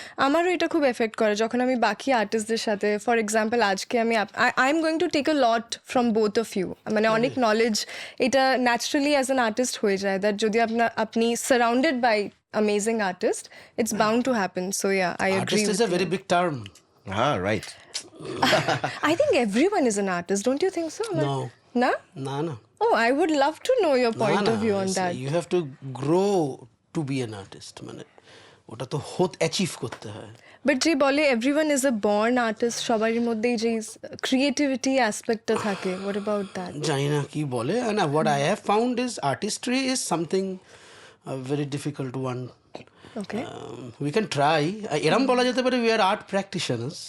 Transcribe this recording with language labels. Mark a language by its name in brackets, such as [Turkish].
[Bangla] আমারও এটা খুব এফেক্ট করে যখন আমি বাকি আর্টিস্টদের সাথে, [English] for example আজকে আমি I am going to take a lot from both of you, [Bangla] মানে অনেক নলেজ এটা [English] Naturally as an artist হয়ে যায়, that যদি আপনি surrounded by amazing artist, it's bound to happen. So yeah, I agree Artist is a very big term. [Bangla] হ্যাঁ, right. [English] I think everyone is an artist, don't you think so? No. [Bangla] Na? [English] No. Oh, I would love to know your point [Bangla] না, [English] of view on it's- that. You have to grow to be an artist. [Bangla] মানে ওটা তো achieve করতে হয়। [English] But যে বলে everyone is a born artist, [Bangla] সবার মধ্যেই যে [English] creativity aspectটা থাকে, what about that? [Bangla] জানি না কি বলে। [English] and what I have found is artistry is something very difficult one. Okay. We can try. [Bangla] এরম বলা যেতে পারে [English] we are art practitioners.